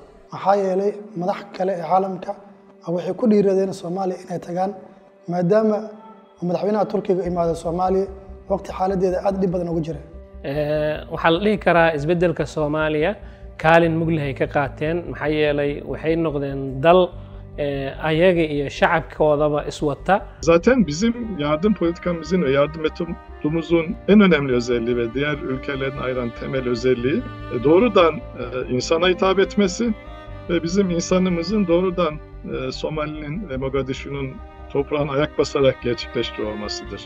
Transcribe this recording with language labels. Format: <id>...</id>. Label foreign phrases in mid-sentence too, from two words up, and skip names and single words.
<so>maxaa yeelay madax kale ee caalamka waxay ku dhiiradeen Soomaaliya inay tagaan maadaama madaxweynaha Turkiga imaado Soomaaliya waqti xaaladeeda aad dhib badan ugu jira waxaa la dhihi karaa isbeddelka Soomaaliya kaalin mug leh ay ka qaateen maxaa yeelay waxay noqdeen dal ayaga iyo şacabkoodaba iswata.</so> <tr>Zaten bizim yardım politikamızın ve yardım metodumuzun en önemli özelliği ve diğer ülkelerden ayıran temel özelliği doğrudan insana hitap etmesi ve bizim insanımızın doğrudan Somali'nin ve Mogadishu'nun toprağına ayak basarak gerçekleştiriyor olmasıdır.</tr>